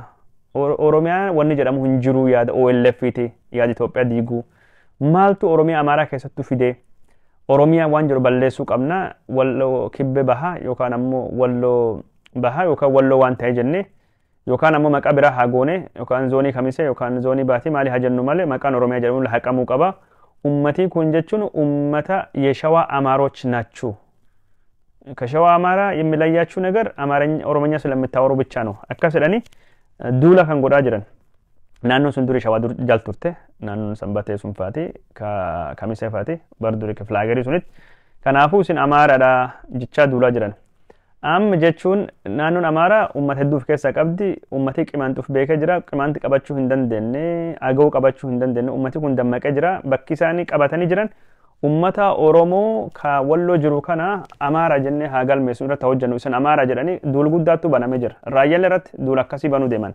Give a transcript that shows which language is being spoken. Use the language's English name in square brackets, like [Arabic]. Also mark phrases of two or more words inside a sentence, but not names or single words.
[Oromo] Oromiyaa wanni jedhamu hin jiru yaada OLF'ti yaada Itoophiyaa diiguu maaltu Oromiyaa Amaaraa keessatti fide Oromiyaa waan jiru balleessuu qabna walloo kibbe bahaa yookaan ammoo walloo bahaa yookaan walloo waan ta'e jenne yookaan ammoo maqaa biraa haa goone yookaan zoonii kamise yookaan zoonii baatii maali haa jennu malee maqaan Oromiyaa jedhamuun haqamuu qaba. Ummatii kun jechuun ummata [Amharic] የሸዋ አማሮች ናችሁ ከሸዋ አማራ የሚለያችሁ ነገር አማርኛ ኦሮሞኛ ስለምታወሩ ብቻ ነው [Oromo] አከሰደኒ ዱላ kan godhaa jiran naannoon sun durii shawaa jal turte naannoon sanbatee sun faati kamisee faati bar durii kiflaagerii sunitti kanaafuu isin Amaaraadha jechaa duulaa jiran. Amma jechuun naannoon Amaaraa uummata hedduuf keessa qabdi uummati qimaantuuf beekee jira qimaanti qabachuu hin dandeenye aga'uu qabachuu hin dandeenye uummati kun dammaqee jira bakki isaanii qabatanii jiran ummata Oromoo ka walloo jiru kana Amaaraa jennee haa galmeessu irratti hojjennu isin Amaaraa jedhanii duul guddaattu banamee jira raayyaa irratti duul akkasii banuu deeman.